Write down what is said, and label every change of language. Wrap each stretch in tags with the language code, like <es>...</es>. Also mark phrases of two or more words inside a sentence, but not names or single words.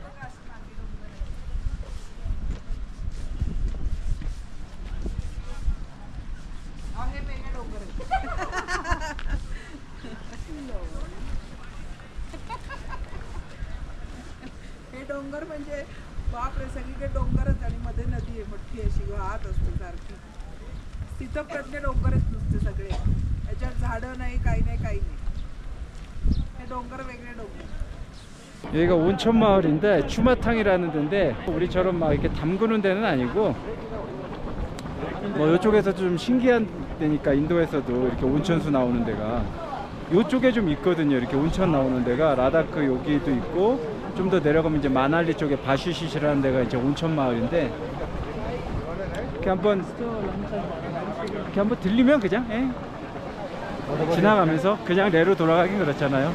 <mr>हे डोंगर म्हणजे बापरे, सगळीकडे डोंगरच आणि मध्ये नदी आहे मोठी अशी वाहत असते सारखी. स्थितप्रज्ञ डोंगरच नुसते सगळे, याच्यात झाडं नाही, काही नाही. हे डोंगर वेगळे डोंगर.</mr> <ko>여기가 온천 마을인데 추마탕이라는 데인데 우리처럼 막 이렇게 담그는 데는 아니고 뭐 이쪽에서 좀 신기한 데니까 인도에서도 이렇게 온천수 나오는 데가 이쪽에 좀 있거든요. 이렇게 온천 나오는 데가 라다크 여기도 있고 좀 더 내려가면 이제 마날리 쪽에 바슈시시라는 데가 이제 온천 마을인데 이렇게 한번 들리면 그냥 지나가면서 그냥 내로 돌아가긴 그렇잖아요.</ko>